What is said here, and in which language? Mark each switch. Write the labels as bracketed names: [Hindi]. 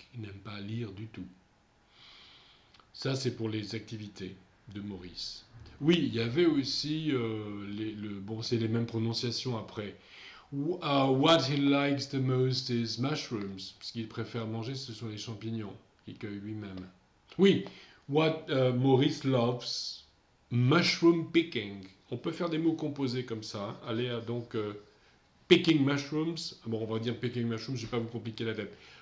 [French] Il n'aime pas lire du tout. Ça, c'est pour les activités de Maurice. Oui, il y avait aussi c'est les mêmes prononciations après. [English] What he likes the most is mushrooms. [French] Ce qu'il préfère manger, ce sont les champignons qu'il cueille lui-même. [English] Oui, what Maurice loves, mushroom picking. [French] On peut faire des mots composés comme ça. Hein. Allez, donc, [English] picking mushrooms. [French] Bon, on va dire [English] picking mushrooms, [French] je ne vais pas vous compliquer la tête.